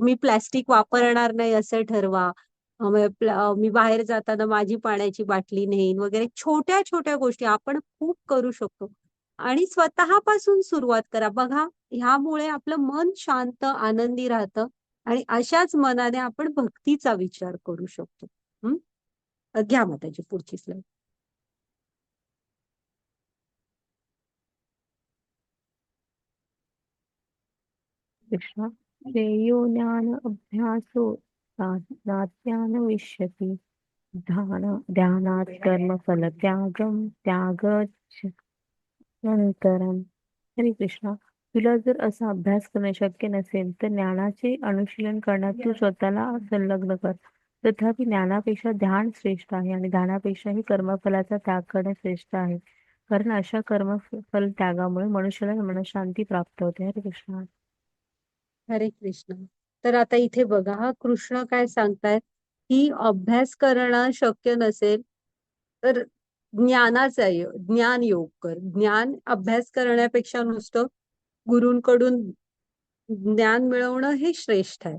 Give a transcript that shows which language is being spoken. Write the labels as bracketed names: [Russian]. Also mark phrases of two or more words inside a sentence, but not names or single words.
[Marathi] मी प्लास्टिक वापरणार नाही असं ठरवा. मी बाहेर जाताना माझी पाण्याची बाटली नेईन वगैरे. छोट्या छोट्या गोष्टी आपण खूप करू शकतो. आणि स्वतःपासून सुरुवात करा. बघा, ह्यामुळे आपलं मन शांत, आनंदी राहतं आणि अशाच मनाने आपण भक्तीचा विचार करू शकतो. हं? घ्या मग त्याची पुढची स्लाईड. [Sanskrit] कृष्ण श्रेयो ज्ञान अभ्यासो नाज्ञान विष्यति ध्यानात् कर्मफल त्याग नंतरम. [Marathi] हरे कृष्णा, तुला जर असा अभ्यास करणे शक्य नसेल तर ज्ञानाचे अनुशीलन करण्यात तू स्वतःला संलग्न कर. तथापि ज्ञानापेक्षा ध्यान श्रेष्ठ आहे आणि ध्यानापेक्षाही कर्मफलाचा त्याग करणे श्रेष्ठ आहे. कारण अशा कर्मफल त्यागामुळे मनुष्याला मनशांती प्राप्त होते. हरे कृष्णा. हरे कृष्ण. तर आता इथे बघा, हा कृष्ण काय सांगतायत की अभ्यास करणं शक्य नसेल तर ज्ञान योग कर. ज्ञान अभ्यास करण्यापेक्षा नुसतं गुरूंकडून ज्ञान मिळवणं हे श्रेष्ठ आहे.